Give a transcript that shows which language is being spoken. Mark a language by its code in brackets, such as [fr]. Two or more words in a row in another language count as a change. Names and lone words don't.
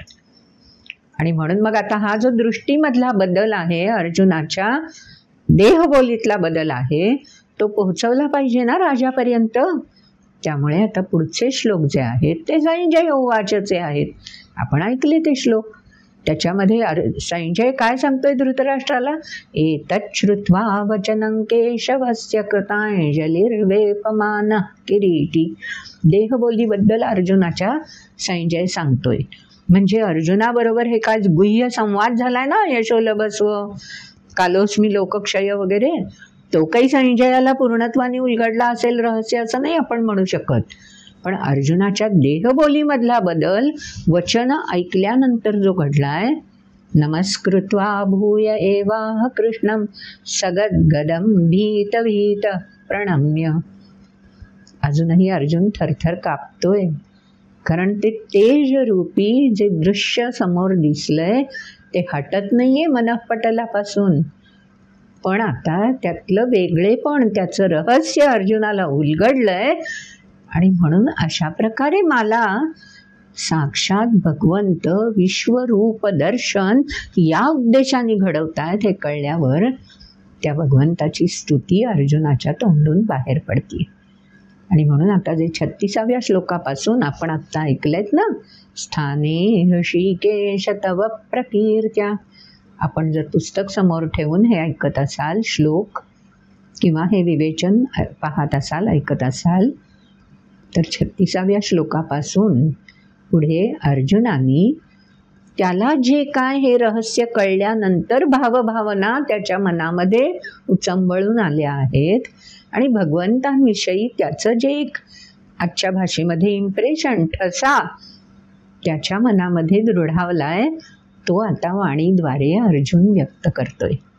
[mr] आणि म्हणून मग आता हा जो दृष्टीमधला बदल आहे, अर्जुनाच्या देहबोलीतला बदल आहे, तो पोहोचवला पाहिजे ना राजापर्यंत. त्यामुळे आता पुढचे श्लोक जे आहेत ते [sa] संजय उवाचचे [mr] आहेत. आपण ऐकले ते श्लोक. त्याच्यामध्ये संजय काय सांगतोय धृतराष्ट्राला, [sa] एतत् श्रुत्वा वचनं केशवस्य कृतांजलिर्वेपमान किरीटी. [mr] देहबोलीबद्दल अर्जुनाच्या संजय सांगतोय. म्हणजे अर्जुनाबरोबर हे काय गुह्य संवाद झालाय ना, [sa] यशोलभस्व, कालोस्मी लोकक्षय [mr] वगैरे, तो काही संजयाला पूर्णत्वाने उलगडला असेल रहस्य असं नाही आपण म्हणू शकत. पण अर्जुनाच्या देहबोलीमधला बदल वचन ऐकल्यानंतर जो घडलाय, [sa] नमस्कृत्वा भूय एवाह कृष्णं सगद्गदं भीत भीत प्रणम्य. [mr] अजूनही अर्जुन थरथर कापतोय, कारण ते तेजरूपी जे दृश्य समोर दिसलंय ते हटत नाहीये मनःपटलापासून. पण आता त्यातलं वेगळेपण, त्याचं रहस्य अर्जुनाला उलगडलंय. आणि म्हणून अशा प्रकारे मला साक्षात भगवंत विश्वरूप दर्शन या उद्देशाने घडवतायत हे कळल्यावर त्या भगवंताची स्तुती अर्जुनाच्या तोंडून बाहेर पडते. आणि म्हणून आता जे 36व्या श्लोकापासून आपण आत्ता ऐकलेत ना, [sa] स्थाने ऋषिकेश तव प्रकीर्त्या. [mr] आपण जर पुस्तक समोर ठेवून हे ऐकत असाल श्लोक किंवा हे विवेचन पाहत असाल, ऐकत असाल, तर 36व्या श्लोकापासून पुढे अर्जुनाने त्याला जे काय हे रहस्य कळल्यानंतर भावभावना त्याच्या मनामध्ये उचंबळून आल्या आहेत आणि भगवंतांविषयी त्याचं जे एक आजच्या भाषेमध्ये इम्प्रेशन, ठसा त्याच्या मनामध्ये दृढावलाय, तो आता वाणीद्वारे अर्जुन व्यक्त करतोय.